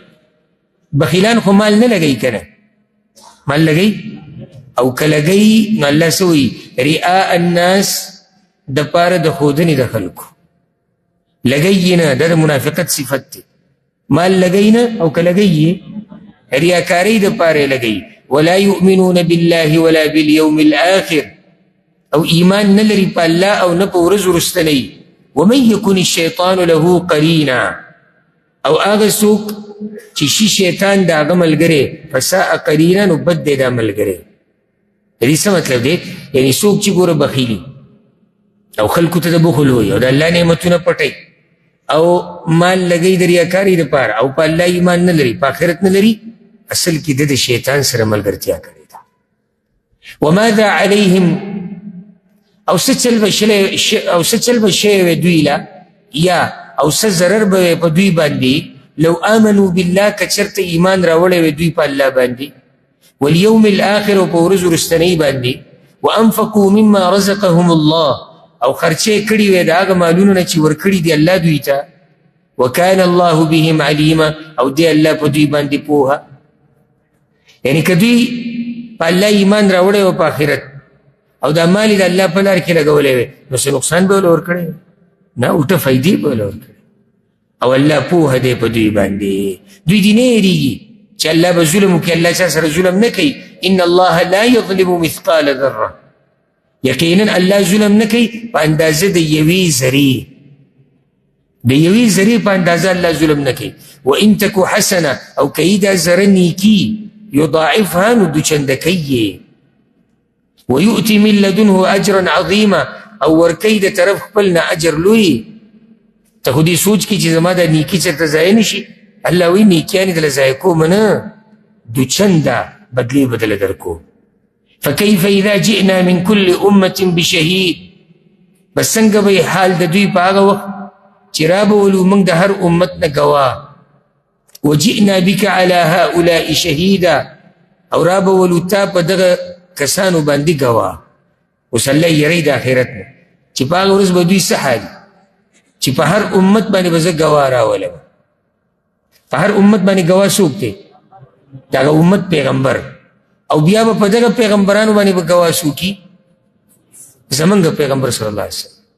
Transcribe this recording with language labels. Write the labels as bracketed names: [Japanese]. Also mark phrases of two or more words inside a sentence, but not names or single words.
[Pashto] بخیلان خو مال نه لګوي که نه، مال لګوي، او که لګوي نو الله څه وایي؟ [Arabic] رئاء الناس، [Pashto] دپاره د ښودنې د خلکو. لګوي نه، دا د منافقت صفت دی. مال لګوي نه، او که لګوي ریاکارۍ دپاره یې لګوي. [Arabic] ولا یؤمنون بالله ولا بالیوم الاخر، [Pashto] او ایمان نه لري په الله او نه په ورځ وروستنۍ. [Arabic] ومن یکن الشیطان له قرینا، [Pashto] او هغه څوک چې شي شیطان د هغه ملګری، [Arabic] فساء قرینا، [Pashto] نو بد دی دا ملګری. د دې څه مطلب دی؟ یعنې څوک چې ګوره بخیلي او خلکو ته د بخل وایي او د الله نعمتونه پټوي او مال لګوي د ریاکارۍ دپاره، او په الله ایمان نه لري، په آخرت نه لري، اصل کې د شیطان سره ملګرتیا کړې ده. [Arabic] وماذا علیهم، [Pashto] او څه چل به شوی وی دوی له یا او څه ضرر به وی په دوی باندې [Arabic] لو آمنوا بالله [Pashto] که چېرته ایمان راوړی وی دوی په الله باندې [Arabic] والیوم الآخر [Pashto] او په ورځ وروستنۍ باندې [Arabic] وانفقوا مما رزقهم الله [Pashto] او خرچې کړي وی د هغه مالونو نه چې ورکړي دي الله دوی ته [Arabic] وکان الله بهم علیما [Pashto] او دی الله په دوی باندې پوهه. یعنی که دوی په الله ایمان راوړی و په آخرت او دا مال د الله په لار کې لګولی وی نو څه نقصان به ورله ورکړی نه الټه فایدې به ورله ورکړی او الله پوهه دی په دوی باندې. دوی دې نه هېرېږي چې الله به ظلم وکړي الله چا سره ظلم نه کوي [Arabic] ان الله لا یظلم مثقال ذره [Pashto] یقینا الله ظلم نه کوي په اندازه د یوې ذرې د یوې ذرې په اندازه الله ظلم نه کوي [Arabic] وان تکو حسنه [Pashto] او کوي دا ذره نیکي یضاعفها نو دوچنده کوي [Arabic] ویؤتي من لدنه اجرا عظیما [Pashto] او ورکی د طرف خپل نه اجر لوی. ته خو دې سوچ کړي چې زما دا نیکي چېرته ضایع نه شي الله وایي نیکیانې دله ضایع کوم نه دوچنده بدلې به دله درکوم. [Arabic] فکیف اذا جئنا من كل امة بشهید [Pashto] بس څنګه به حال د دوی په هغه وخت چې رابولو موږ د هر امت نه ګواه [Arabic] وجئنا بك على هؤلاء شهیدا [Pashto] او رابولو تا په دغه کسانو باندې ګواه. اوس الله یری د آخرت نه چې په هغه ورځ به دوی څه حال چې په هر امت باندې به زه ګواه راولم. په هر امت باندې ګواه څوک دی دغه امت پیغمبر او بیا به په دغه پیغمبرانو باندې به ګواه څوکي زمونږ پیغمبر [Arabic] صلی الله علیه وسلم.